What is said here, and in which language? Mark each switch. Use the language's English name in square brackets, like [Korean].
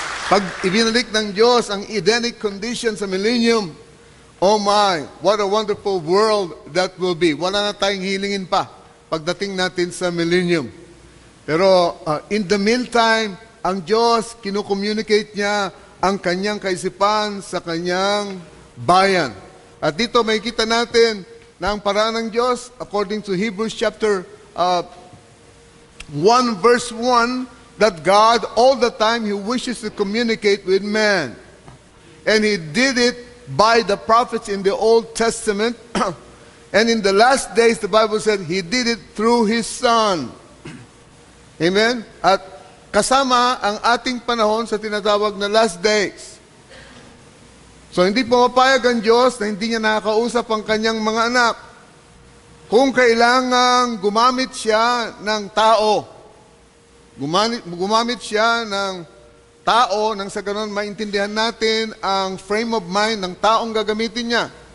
[Filipino] Pag ibinalik ng Diyos ang Edenic condition sa millennium, [English] oh my, what a wonderful world that will be. [Filipino] Wala na tayong hilingin pa pagdating natin sa millennium. Pero [English] in the meantime, [Filipino] ang Diyos, kinukommunicate niya ang kanyang kaisipan sa kanyang bayan. At dito may kita natin na ang paraan ng Diyos, [English] according to Hebrews chapter 1 verse 1, that God, all the time, He wishes to communicate with man. And He did it by the prophets in the Old Testament. And in the last days, the Bible said, He did it through His Son. Amen? [Filipino] At kasama ang ating panahon sa tinatawag na last days. So hindi pumapayag ang Diyos na hindi niya nakakausap ang kanyang mga anak. Kung kailangang gumamit siya ng tao, gumamit siya ng tao nang sa ganon maintindihan natin ang [English] frame of mind [Filipino] ng taong gagamitin niya.